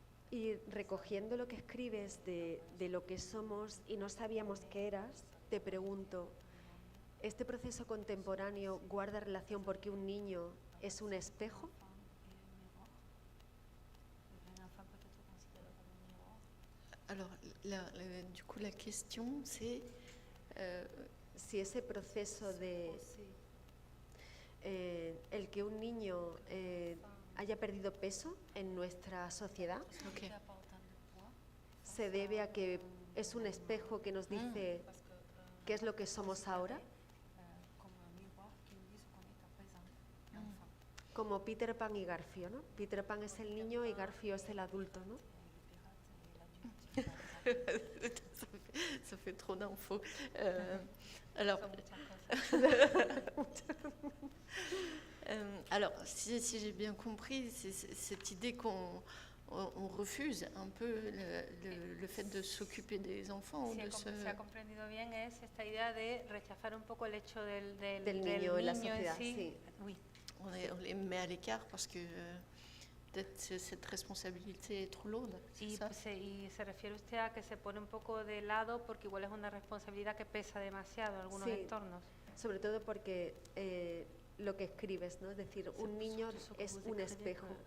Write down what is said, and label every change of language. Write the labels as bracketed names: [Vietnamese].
[Spanish] Y recogiendo lo que escribes de lo que somos y no sabíamos que eras, te pregunto, ¿este proceso contemporáneo guarda relación porque un niño es un espejo? [French] Alors, du coup, la question, c'est [Spanish] si ese proceso de el que un niño haya perdido peso en nuestra sociedad, okay. se debe a que es un espejo que nos dice qué es lo que somos ahora. Como Peter Pan y Garfio, ¿no? Peter Pan es el niño y Garfio es el adulto, ¿no? [French] Ça fait trop d'infos. Alors, alors, si j'ai bien compris, c'est cette idée qu'on refuse un peu le fait de s'occuper des enfants. [Spanish] Si ha comprendido bien, es esta idea de rechazar un poco el hecho del niño en la sociedad. Sí. Sí. [French] Oui. On les met à l'écart parce que peut-être cette responsabilité est trop lourde. [Spanish] Y se refiere usted a que se pone un poco de lado porque igual es una responsabilidad que pesa demasiado en algunos entornos. Sobre todo porque lo que escribes, ¿no? Es decir, un niño es un espejo.